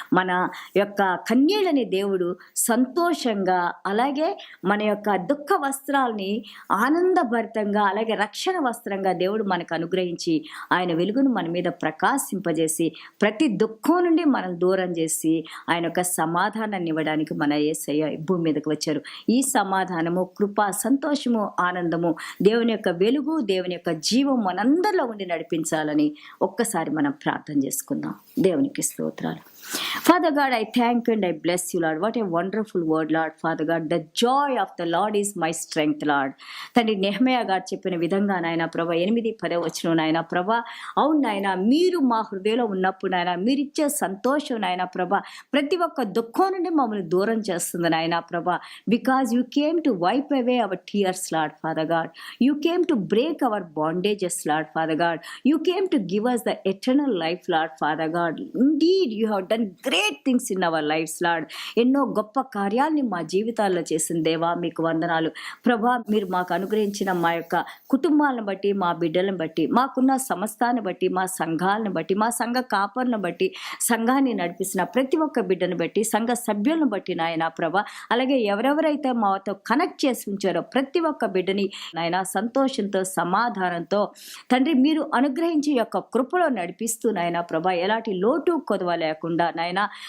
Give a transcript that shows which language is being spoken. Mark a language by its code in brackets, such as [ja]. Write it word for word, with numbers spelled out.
[te] మన యొక్క కన్నీళ్ళని దేవుడు సంతోషంగా, అలాగే మన యొక్క దుఃఖ వస్త్రాలని ఆనందభరితంగా, అలాగే రక్షణ వస్త్రంగా దేవుడు మనకు అనుగ్రహించి ఆయన వెలుగును మన మీద ప్రకాశింపజేసి ప్రతి దుఃఖం నుండి మనం దూరం చేసి ఆయన యొక్క సమాధానాన్ని ఇవ్వడానికి మన యేసయ్య ఈ భూమి మీదకి వచ్చారు. ఈ సమాధానము, కృప, సంతోషము, ఆనందము, దేవుని యొక్క వెలుగు, దేవుని యొక్క జీవం మనందరిలో ఉండి నడిపించాలని ఒక్కసారి మనం ప్రార్థన చేసుకుందాం. దేవునికి స్తోత్రాలు. [en] Father God, I thank you and I bless you, Lord. What a wonderful word, Lord. Father God, the joy of the Lord is my strength, Lord. [te] తండ్రి నెహ్మయా గారు చెప్పిన విధంగా నాయన ప్రభా ఎనిమిది పదే వచ్చిన నాయన ప్రభా, అవును నాయన, మీరు మా హృదయంలో ఉన్నప్పుడు నాయన మీరిచ్చే సంతోషం నాయన ప్రభా ప్రతి ఒక్క దుఃఖం నుండి మమ్మల్ని దూరం చేస్తుంది నాయన ప్రభా. [en] Because you came to wipe away our tears, Lord. Father God, you came to break our bondages, Lord. Father God, you came to give us the eternal life, Lord. Father God, indeed you have done great things in our lives, Lord. [te] ఎన్నో గొప్ప కార్యాలని మా జీవితాల్లో చేసిన దేవా మీకు వందనాలు ప్రభా. మీరు మాకు అనుగ్రహించిన మా యొక్క కుటుంబాలను బట్టి, మా బిడ్డలను బట్టి, మాకున్న సంస్థాన్ని బట్టి, మా సంఘాలను బట్టి, మా సంఘ కాపర్లను బట్టి, సంఘాన్ని నడిపిస్తున్న ప్రతి ఒక్క బిడ్డను బట్టి, సంఘ సభ్యులను బట్టి నాయన ప్రభా, అలాగే ఎవరెవరైతే మాతో కనెక్ట్ చేసి ఉంచారో ప్రతి ఒక్క బిడ్డని నాయన సంతోషంతో, సమాధానంతో తండ్రి మీరు అనుగ్రహించి యొక్క కృపలో నడిపిస్తూ నాయన ప్రభా ఎలాంటి లోటు కొదవ లేకుండా నాయన